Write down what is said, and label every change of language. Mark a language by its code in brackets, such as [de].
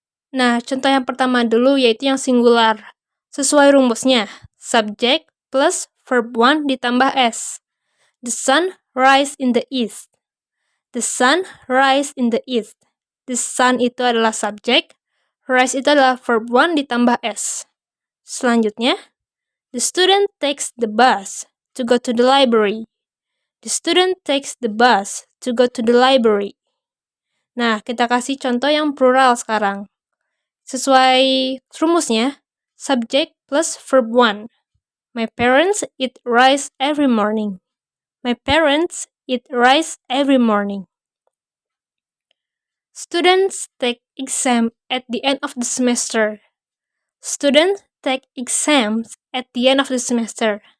[id] Nah, contoh yang pertama dulu yaitu yang singular. Sesuai rumusnya, subjek plus verb one ditambah S. [en] The sun rise in the east. The sun rise in the east. [id] The sun itu adalah subjek, rise itu adalah verb one ditambah S. Selanjutnya, [en] the student takes the bus to go to the library. The student takes the bus to go to the library. [id] Nah, kita kasih contoh yang plural sekarang. Sesuai rumusnya, subjek plus verb one. [en] My parents eat rice every morning. My parents eat rice every morning. Students take exam at the end of the semester. Students take exams at the end of the semester.